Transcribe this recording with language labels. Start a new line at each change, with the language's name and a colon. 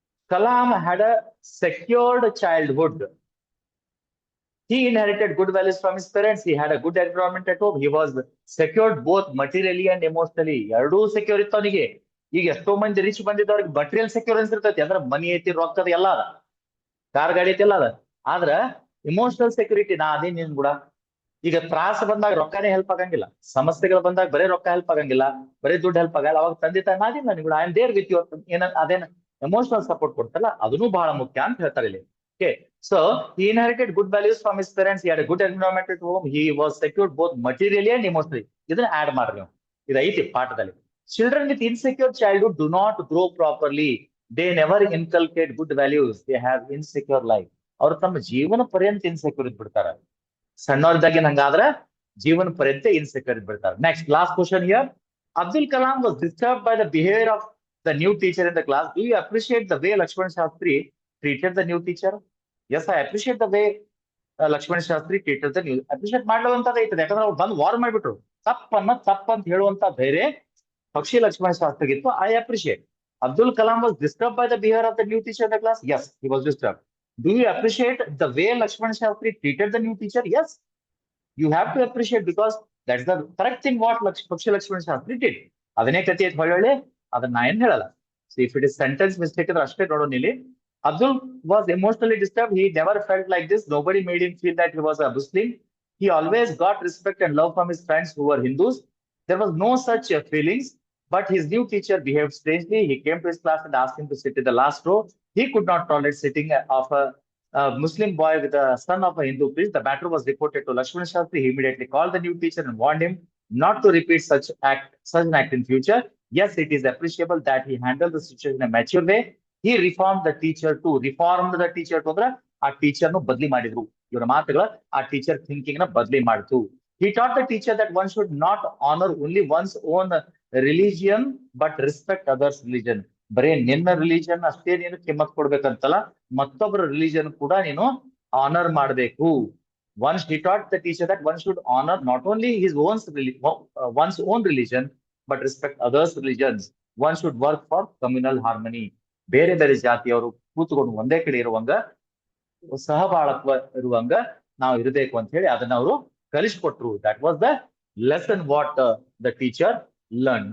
English: Kalam had a secured childhood. He inherited good values from his parents. He had a good environment at home. He was secured both materially and emotionally.
Kannada: ಎರಡೂ secure ಇತ್ತು ಅವನಿಗೆ. ಈಗ ಎಷ್ಟೋ ಮಂದಿ rich ಬಂದಿದ್ದವ್ರಿಗೆ material ಸೆಕ್ಯೂರೆನ್ಸ್ ಇರ್ತೈತಿ, ಅಂದ್ರೆ ಮನಿ ಐತಿ, ರೊಕ್ಕದ ಎಲ್ಲ ಅದ, ಕಾರ್ ಗಾಡಿ ಐತಿ ಎಲ್ಲ ಅದ. ಆದ್ರ ಇಮೋಷನಲ್ ಸೆಕ್ಯೂರಿಟಿ ನಾ ಅದೇ ನಿನ್ ಕೂಡ. ಈಗ ತ್ರಾಸ ಬಂದಾಗ ರೊಕ್ಕನೇ ಹೆಲ್ಪ್ ಆಗಂಗಿಲ್ಲ. ಸಮಸ್ಯೆಗಳು ಬಂದಾಗ ಬರೀ ರೊಕ್ಕ ಹೆಲ್ಪ್ ಆಗಂಗಿಲ್ಲ, ಬರೀ ದುಡ್ಡು ಹೆಲ್ಪ್ ಆಗಲ್ಲ. ಅವಾಗ ತಂದೆ ತಾಯಿ ನಾದಿಲ್ಲ ನಿನ್
English: I am there with you
Kannada: ಏನ ಅದೇನ ಎಮೋಷನಲ್ ಸಪೋರ್ಟ್ ಕೊಡ್ತಲ್ಲ, ಅದನ್ನು ಬಹಳ ಮುಖ್ಯ ಅಂತ ಹೇಳ್ತಾರೆ ಇಲ್ಲಿ.
English: Okay, so he inherited good values from his parents. He had a good environment at home. He was secured both materially and emotionally.
Kannada: ಇದನ್ನ ಆಡ್ ಮಾಡ್ರಿ ನೀವು, ಇದು ಐತಿ ಪಾಠದಲ್ಲಿ.
English: Children with insecure childhood do not grow properly. They never inculcate good values. They have insecure life.
Kannada: ಅವ್ರು ತಮ್ಮ ಜೀವನ ಪರ್ಯಂತ ಇನ್ಸೆಕ್ಯೂರ್ ಇದ್ಬಿಡ್ತಾರ. ಸಣ್ಣವ್ರದಾಗಿ ಹಂಗಾದ್ರೆ ಜೀವನ ಪರ್ಯಂತ insecure ಇದ್ಬಿಡ್ತಾರೆ.
English: Next, last question here. Abdul Kalam was disturbed by the behavior of the new teacher in the class. Do you appreciate the way Lakshman Shastri treated the new teacher? Yes, I appreciate the way Lakshman Shastri treated the new.
Kannada: Appreciate ಮಾಡ್ಲವಂತದ ಐತದೆ, ಯಾಕಂದ್ರೆ ಅವ್ರು ಬಂದು war ಮಾಡ್ಬಿಟ್ರು. ತಪ್ಪಂತ ಹೇಳುವಂತ ಧೈರ್ಯ ಪಕ್ಷಿ Lakshmana ಶಾಸ್ತ್ರಿಗಿತ್ತು.
English: I appreciate. Abdul Kalam was disturbed by the behavior of the new teacher in the class. Yes, he was disturbed. Do you appreciate the way Lakshman Shastri treated the new teacher? Yes, you have to appreciate, because that's the correct thing what Pakshi Lakshman Shastri did.
Kannada: ಅದನ್ನೇ ಕಥೆ ಐತೆ ಹೊಳ್ಳೆ, ಅದನ್ನ ನಾ ಏನ್ ಹೇಳಲ್ಲ.
English: So if it is sentence mistake
Kannada: ಇದ್ರೆ ಅಷ್ಟೇ ನೋಡೋಣ ಇಲ್ಲಿ.
English: Abdul was emotionally disturbed. He never felt like this. Nobody made him feel that he was a Muslim. He always got respect and love from his friends who were Hindus. There was no such feelings, but his new teacher behaved strangely. He came to his class and asked him to sit in the last row. He could not tolerate sitting of a Muslim boy with a son of a Hindu priest. The matter was reported to Lakshmana Shastri. He immediately called the new teacher and warned him not to repeat such an act in future. Yes, it is appreciable that he handled the situation in a mature way. He reformed the teacher too. Reformed the teacher to
Kannada: ಅಂದ್ರೆ ಆ teacher ನು ಬದಲಿ ಮಾಡಿದ್ರು. ಇವರ ಮಾತುಗಳ ಆ teacher thinking ನ ಬದಲಿ ಮಾಡ್ತು.
English: He taught the teacher that one should not honor only one's own religion but respect others' religion.
Kannada: ಬರೇ ನಿನ್ನ ರಿಲಿಜನ್ ಅಷ್ಟೇ ನೀನು ಕಿಮ್ಮತ್ ಕೊಡ್ಬೇಕಂತಲ್ಲ, ಮತ್ತೊಬ್ಬರ ರಿಲಿಜನ್ ಕೂಡ ನೀನು ಆನರ್ ಮಾಡಬೇಕು.
English: Once he taught the teacher that one should honor not only one's own religion but respect others' religions. One should work for communal harmony.
Kannada: ಬೇರೆ ಬೇರೆ ಜಾತಿಯವರು ಕೂತ್ಕೊಂಡು ಒಂದೇ ಕಡೆ ಇರುವಂಗ, ಸಹಬಾಳತ್ವ ಇರುವಂಗ ನಾವು ಇರಬೇಕು ಅಂತ ಹೇಳಿ ಅದನ್ನ ಅವರು ಕಲಿಸ್ಕೊಟ್ರು.
English: That was the lesson what the teacher learned.